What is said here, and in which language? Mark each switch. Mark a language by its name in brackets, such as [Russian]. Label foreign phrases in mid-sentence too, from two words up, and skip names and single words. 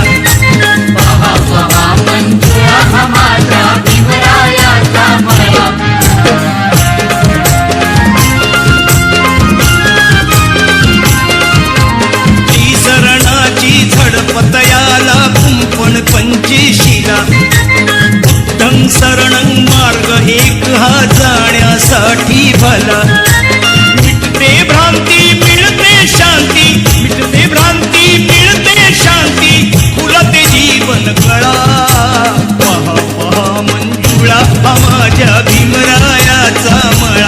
[Marathi] पहा पहा मंजुळा हा माझ्या भीमरायाचा मळा. शरणाची झडपत याला कुंपण पंचेशीला. [Pali] बुद्धं शरणं [Marathi] मार्ग एक हा जाण्यासाठी भला. मिटते भ्रांती मिळते शांती, मिटते भ्रांती मिळते शांती, फुलते जीवन कळा. पहा पहा मंजुळा हा माझ्या भीमरायाचा मळा.